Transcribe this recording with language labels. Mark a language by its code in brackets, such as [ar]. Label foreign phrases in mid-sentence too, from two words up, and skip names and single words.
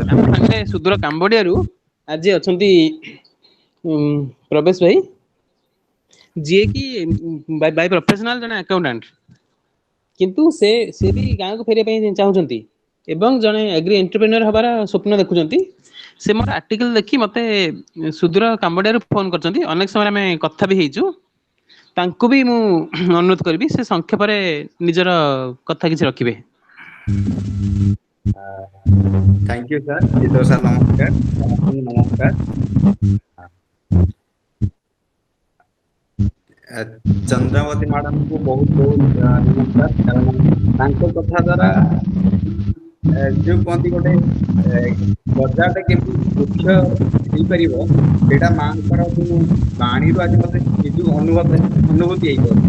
[or] ଆମ ସାଙ୍ଗରେ ସୁଦୂର କାମ୍ବୋଡିଆରୁ ଆଜି ଅଛନ୍ତି ପ୍ରବେଶ ଭାଇ, ଯିଏକି [en] by professional [or] ଜଣେ ଆକାଉଣ୍ଟାଣ୍ଟ, କିନ୍ତୁ ସେ ବି ଗାଁକୁ ଫେରିବା ପାଇଁ ଚାହୁଁଛନ୍ତି ଏବଂ ଜଣେ [en] agri entrepreneur [or] ହବାର ସ୍ୱପ୍ନ ଦେଖୁଛନ୍ତି। ସେ ମୋର ଆର୍ଟିକଲ ଦେଖି ମତେ ସୁଦୂର କାମ୍ବୋଡିଆରୁ ଫୋନ କରିଛନ୍ତି, ଅନେକ ସମୟରେ ଆମେ କଥା ବି ହେଇଛୁ। ତାଙ୍କୁ ବି ମୁଁ ଅନୁରୋଧ କରିବି ସେ ସଂକ୍ଷେପରେ ନିଜର କଥା କିଛି ରଖିବେ। [en] thank you sir, Kishore sir नमस्कार, [or] ସମସ୍ତଙ୍କୁ ନମସ୍କାର। ଚନ୍ଦ୍ରାବତୀ ମ୍ୟାଡାମଙ୍କୁ ବହୁତ ବହୁତ ନମସ୍କାର, କାରଣ ତାଙ୍କ କଥା ଦ୍ୱାରା ଯୋଉ କୁହନ୍ତି ଗୋଟେ ଗଜାଟେ କେମିତି ବୃକ୍ଷ ହେଇପାରିବ, ସେଇଟା ମାଙ୍କର ଯୋଉ ବାଣୀରୁ ଆଜି ମତେ ନିଜକୁ ଅନୁଭୂତି ହେଇପାରୁଛି।